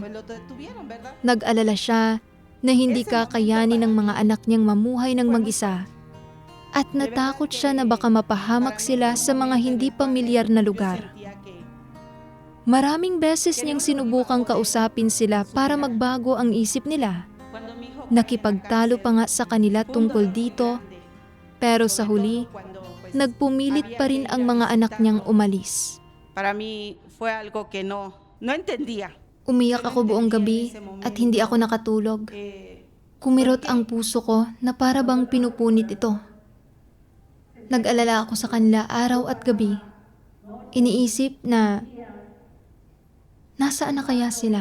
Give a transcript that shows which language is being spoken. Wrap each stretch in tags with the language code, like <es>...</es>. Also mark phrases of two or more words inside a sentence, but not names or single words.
<tl>Nag-alala siya na hindi kakayanin ng mga anak niyang mamuhay ng mag-isa at natakot siya na baka mapahamak sila sa mga hindi pamilyar na lugar. Maraming beses niyang sinubukang kausapin sila para magbago ang isip nila. Nakipagtalo pa nga sa kanila tungkol dito, pero sa huli, nagpumilit pa rin ang mga anak niyang umalis.</tl> <es>Para mí fue algo que no entendía.</es> <tl>Umiyak ako buong gabi at hindi ako nakatulog. Kumirot ang puso ko na para bang pinupunit ito. Nag-alala ako sa kanila araw at gabi. Iniisip na, nasaan na kaya sila?</tl>